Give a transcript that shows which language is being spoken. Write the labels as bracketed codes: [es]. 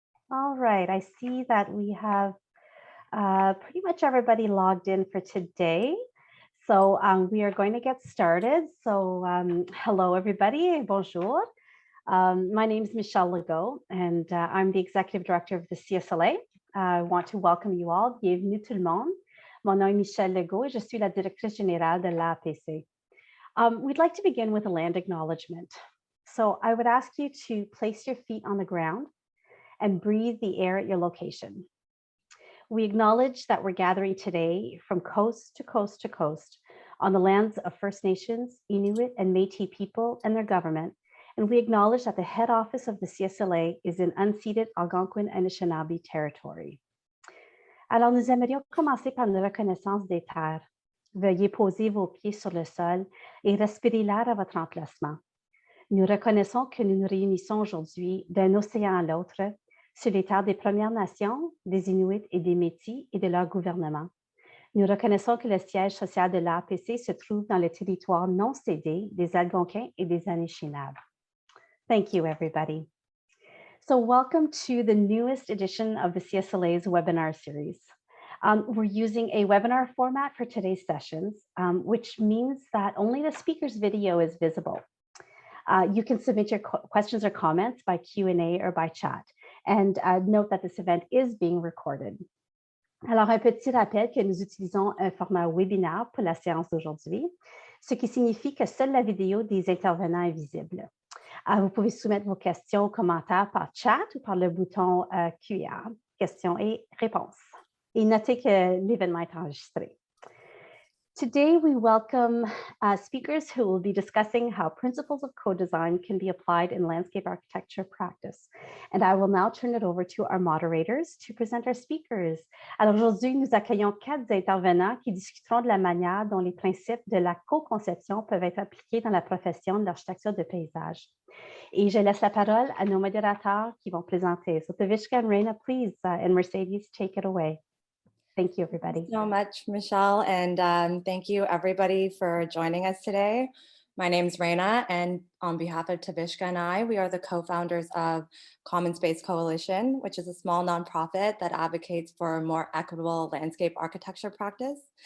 [en] All right, I see that we have pretty much everybody logged in for today. So we are going to get started. So hello, everybody. [fr] Bonjour. [en] My name is Michelle Legault, and I'm the Executive Director of the CSLA. I want to welcome you all. [fr] Bienvenue tout le monde. Mon nom est Michelle Legault et je suis la Directrice Générale de l'APC. [en] We'd like to begin with a land acknowledgement. So I would ask you to place your feet on the ground and breathe the air at your location. We acknowledge that we're gathering today from coast to coast to coast on the lands of First Nations, Inuit, and Métis people and their government. And we acknowledge that the head office of the CSLA is in unceded Algonquin and Anishinaabe territory. [fr] Alors, nous aimerions commencer par une reconnaissance des terres. Veuillez poser vos pieds sur le sol et respirer l'air à votre emplacement. Nous reconnaissons que nous nous réunissons aujourd'hui d'un océan à l'autre sur les terres des Premières Nations, des Inuits et des Métis et de leur gouvernement. Nous reconnaissons que le siège social de l'APC se trouve dans le territoire non cédé des Algonquins et des Anishinaabe. [en] Thank you, everybody. So welcome to the newest edition of the CSLA's webinar series. We're using a webinar format for today's sessions, which means that only the speaker's video is visible. You can submit your questions or comments by Q&A or by chat. And note that this event is being recorded. [fr] Alors, un petit rappel que nous utilisons un format webinaire pour la séance d'aujourd'hui, ce qui signifie que seule la vidéo des intervenants est visible. Vous pouvez soumettre vos questions ou commentaires par chat ou par le bouton QR, questions et réponses. Et notez que l'événement est enregistré. [en] Today, we welcome speakers who will be discussing how principles of co-design can be applied in landscape architecture practice. And I will now turn it over to our moderators to present our speakers. [fr] Alors aujourd'hui, nous accueillons 4 intervenants qui discuteront de la manière dont les principes de la co-conception peuvent être appliqués dans la profession de l'architecture de paysage. Et je laisse la parole à nos modérateurs qui vont présenter. [en] So Tavishka and Reina, please, and Mercedes, take it away. Thank you, everybody. Thanks so much, Michelle, and thank you everybody for joining us today. My name is Reina, and on behalf of Tavishka and I, we are the co-founders of Common Space Coalition, which is a small nonprofit that advocates for a more equitable landscape architecture practice.